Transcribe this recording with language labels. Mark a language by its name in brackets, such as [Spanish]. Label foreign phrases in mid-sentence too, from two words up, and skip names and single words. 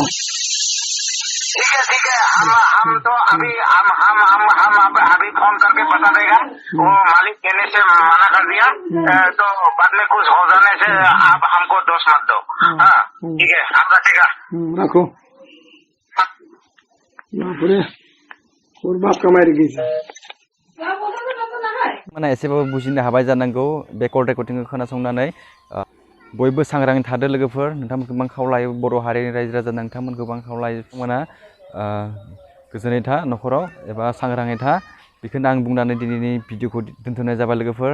[Hindi] ठीक है, हम तो अभी हम अभी फोन करके बता देगा। वो मालिक देने से मना कर दिया, तो बाद में कुछ हो जाने से आप हमको दोष मत दो। हाँ ठीक है, आप रखेगा। रखो और बाप कमाई गई [Bodo] माने एसेबाबो बुजिनो हाबाय जानांगौ बे कल रेकर्डिंखौ खोनासंनानै। बयबो सांग्राङै थादो लोगोफोर। नोंथांमोनखौ गोबां खावलायो, बर' हारिनि रायजो राजा नोंथांमोनखौ गोबां खावलायो। बिथांमोना गोजोनै था न'खराव एबा सांग्राङै था। बेखौनो आं बुंनानै दिनैनि भिडिअखौ दोनथ'नाय जाबाय लोगोफोर।